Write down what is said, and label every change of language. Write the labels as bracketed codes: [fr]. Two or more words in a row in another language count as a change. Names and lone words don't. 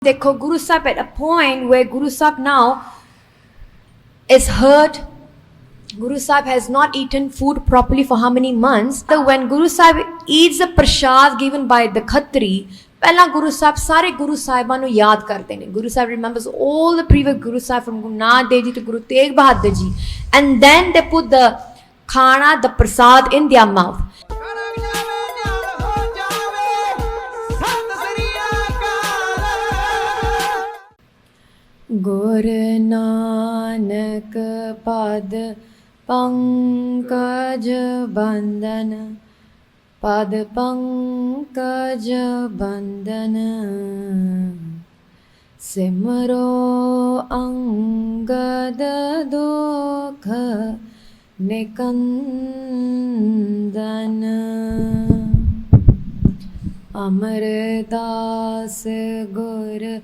[en] देखो Guru Sahib at a point where Guru Sahib now is hurt. Guru Sahib has not eaten food properly for how many months? So when Guru Sahib eats the prasad given by the Khatri, [pa] ਪਹਿਲਾਂ ਗੁਰੂ ਸਾਹਿਬ ਸਾਰੇ ਗੁਰੂ ਸਾਹਿਬਾਂ ਨੂੰ ਯਾਦ ਕਰਦੇ ਨੇ. [en] Guru Sahib remembers all the previous Guru Sahib from Guru Nanak Dev Ji to Guru Tegh Bahadur Ji, and then they put the khana, the prasad in their mouth. [pa] ਗੁਰ ਨਾਨਕ ਪਦ ਪੰਕਜ ਬੰਦਨ, ਪਦ ਪੰਕਜ ਬੰਦਨ, ਸਿਮਰੋ ਅੰਗਦ ਦੁਖ ਨਿਕੰਦਨ, ਅਮਰਦਾਸ ਗੁਰ